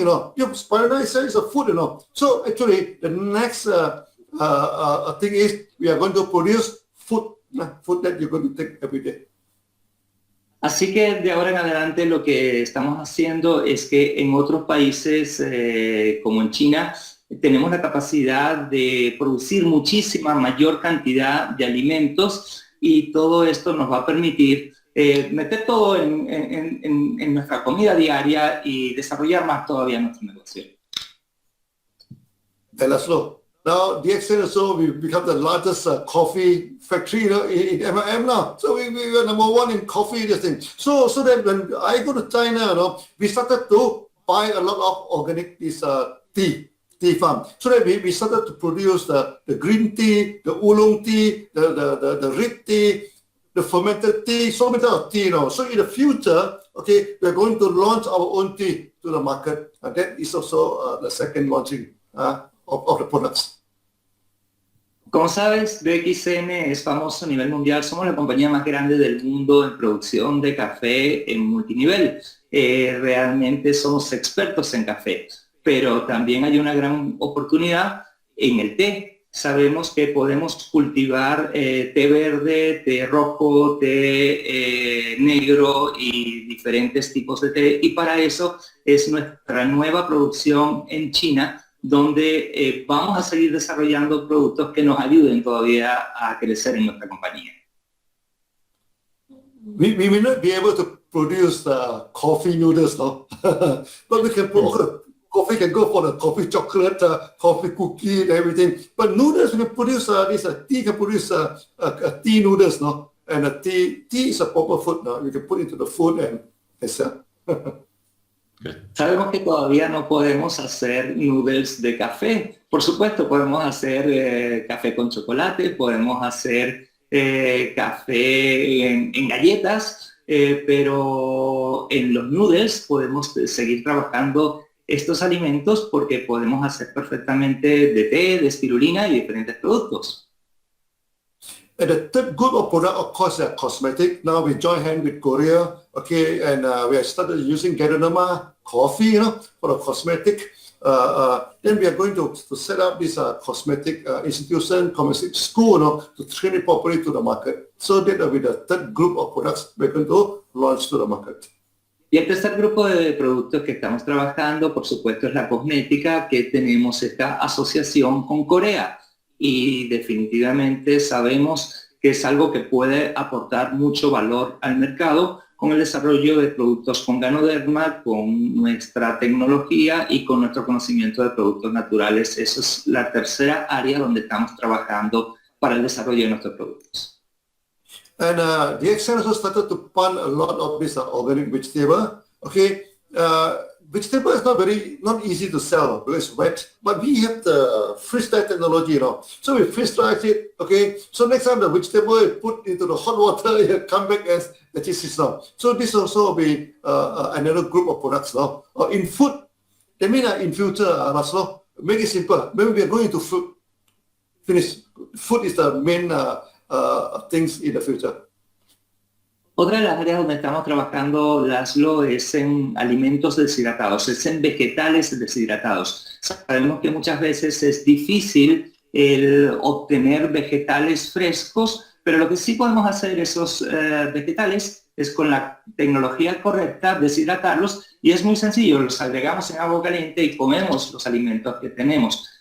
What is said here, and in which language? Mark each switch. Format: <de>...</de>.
<en>Spirulina is a food. So actually, the next thing is we are going to produce food that you're going to take every day.</en> <es>Así que de ahora en adelante lo que estamos haciendo es que en otros países como en China tenemos la capacidad de producir muchísima mayor cantidad de alimentos y todo esto nos va a permitir meter todo en nuestra comida diaria y desarrollar más todavía nuestro negocio.</es> <en>László, now DXN also we become the largest coffee factory in MIM now. So we are number one in coffee. This thing. So that when I go to China, we started to buy a lot of organic tea farm. So that we started to produce the green tea, the oolong tea, the red tea, the fermented tea, so many of tea. So in the future, okay, we are going to launch our own tea to the market. And that is also the second launching of the products.</en> <es>Como sabes, DXN es famoso a nivel mundial. Somos la compañía más grande del mundo en producción de café en multinivel. Realmente somos expertos en café, pero también hay una gran oportunidad en el té. Sabemos que podemos cultivar té verde, té rojo, té negro y diferentes tipos de té. Y para eso es nuestra nueva producción en China, donde vamos a seguir desarrollando productos que nos ayuden todavía a crecer en nuestra compañía.</es> <en>We may not be able to produce coffee noodles, but we can put coffee can go for the coffee chocolate, coffee cookie, and everything. But noodles we can produce tea can produce tea noodles, and a tea is a proper food. You can put into the food and sell.</en> <es>Sabemos que todavía no podemos hacer noodles de café. Por supuesto, podemos hacer café con chocolate, podemos hacer café en galletas, pero en los noodles podemos seguir trabajando estos alimentos porque podemos hacer perfectamente de té, de espirulina y diferentes productos.</es> <en>And the third group of product, of course, are cosmetic. Now we join hand with Korea, okay, and we have started using Geronima coffee, for the cosmetic. Then we are going to set up this cosmetic institution, cosmetic school, to train it properly to the market. So that will be the third group of products we're going to launch to the market.</en> <es>Y el tercer grupo de productos que estamos trabajando, por supuesto, es la cosmética, que tenemos esta asociación con Corea. Y definitivamente sabemos que es algo que puede aportar mucho valor al mercado con el desarrollo de productos con ganoderma, con nuestra tecnología y con nuestro conocimiento de productos naturales. Eso es la tercera área donde estamos trabajando para el desarrollo de nuestros productos.</es> <en>And DXN also started to plant a lot of this organic vegetable. Okay, vegetable is not easy to sell because it's wet, but we have the freeze-dry technology, So we freeze-dry it, okay? So next time the vegetable is put into the hot water, it come back as the cheese now. So this also will be another group of products, in food, I mean in future, László, make it simple. Maybe we are going to food. Finish. Food is the main things in the future.</en> <es>Otra de las áreas donde estamos trabajando, László, es en alimentos deshidratados, es en vegetales deshidratados. Sabemos que muchas veces es difícil el obtener vegetales frescos, pero lo que sí podemos hacer esos vegetales es con la tecnología correcta deshidratarlos y es muy sencillo, los agregamos en agua caliente y comemos los alimentos que tenemos.</es>